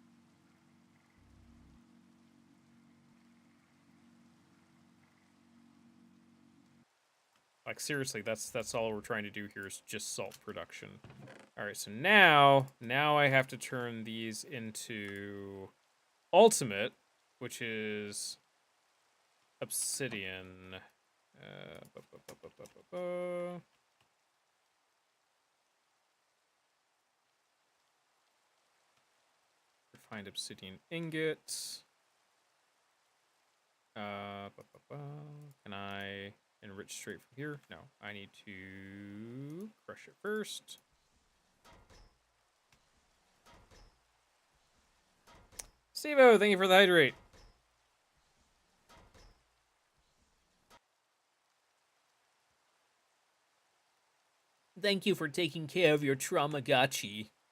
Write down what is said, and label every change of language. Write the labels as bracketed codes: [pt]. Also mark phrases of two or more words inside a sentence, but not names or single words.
[en] Like seriously, that's all we're trying to do here is just salt production. All right, so now I have to turn these into ultimate, which is obsidian. Ba, ba, ba, ba, ba, ba, ba. Refined obsidian ingots. Ba, ba, ba. Can I enrich straight from here? No, I need to crush it first. Steve-O, thank you for the hydrate. Thank you for taking care of your Traumagachi.